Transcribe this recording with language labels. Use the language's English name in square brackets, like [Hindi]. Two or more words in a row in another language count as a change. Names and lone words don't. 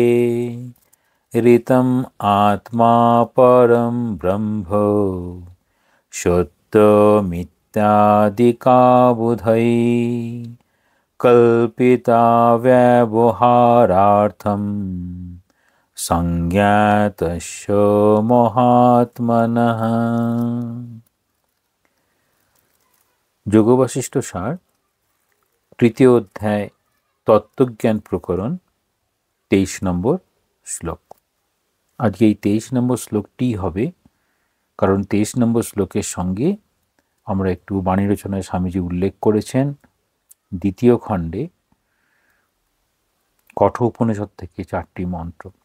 [Sanskrit] ऋतम् आत्मा परं ब्रह्म सत्यमित्यादिकाबुधै कल्पिता व्यवहारार्थं संज्ञातस्य महात्मनः। [Bangla] যোগবাশিষ্ঠ সার তৃতীয় অধ্যায় তত্ত্বজ্ঞান প্রকরণ 23 নম্বর শ্লোক। আজকে এই 23 নম্বর শ্লোকটি হবে, কারণ 23 নম্বর শ্লোকের সঙ্গে আমরা একটু বাণী রচনায় স্বামীজি উল্লেখ করেছেন দ্বিতীয় খণ্ডে কঠোপনিষদ থেকে 4টি মন্ত্র।